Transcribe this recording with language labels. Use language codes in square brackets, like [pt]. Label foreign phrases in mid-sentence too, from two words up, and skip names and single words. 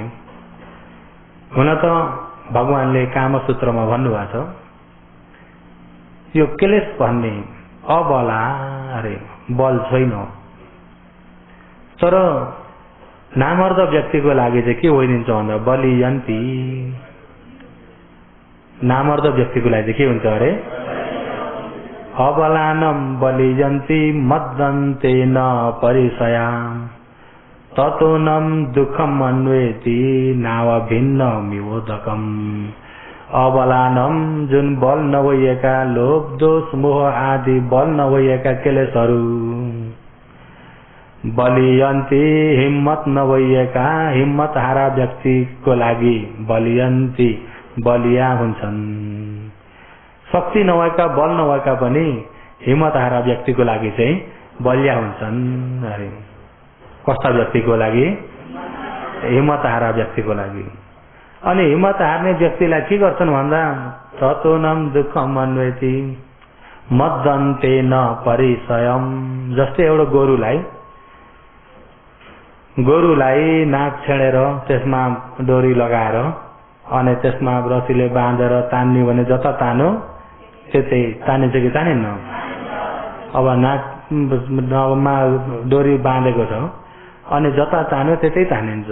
[ne] हुन त भगवानले कामसूत्रमा भन्नुभएको छ यो क्लेश भन्ने अबला अरे बल छैन। तर नामर्द व्यक्तिको लागि चाहिँ के भइदिन्छ भन्दा बलियन्ती। नामर्द व्यक्तिको लागि के हुन्छ अरे? [sa] अबलानम बलिजन्ती मद्दन्ते न परिसयाम ततोनम दुःखम अन्वेति नाव भिन्न मिवोदकम। [ne] अबलानम जुन बल नभइएका लोभ दोष मोह आदि बल नभइएका क्लेशहरू, बलियन्ती हिम्मत नभइएका हिम्मत हारा व्यक्तिको लागि बलियन्ती बलिया हुन्छन्। शक्ति नभएका बल नभएका पनि हिम्मत हारा व्यक्तिको लागि चाहिँ बलिया हुन्छन् अरे। कस्ता व्यक्तिको लागि? हिम्मत हारा व्यक्तिको लागि। अनि हिम्मत हार्ने व्यक्तिलाई के गर्छन् भन्दा [sa] ततोनम दुःखम अन्वेति मद्दन्ते न परिसयम। [ne] जस्तै एउटा गोरुलाई नाक छेडेर त्यसमा डोरी लगाएर अनि त्यसमा रस्सीले बाँधेर तान्ने भने जता तानो त्यतै तानिन्छ कि तानिन्न? अब नाकमा डोरी बाँधेको छ अनि जता तान्यो त्यतै तानिन्छ।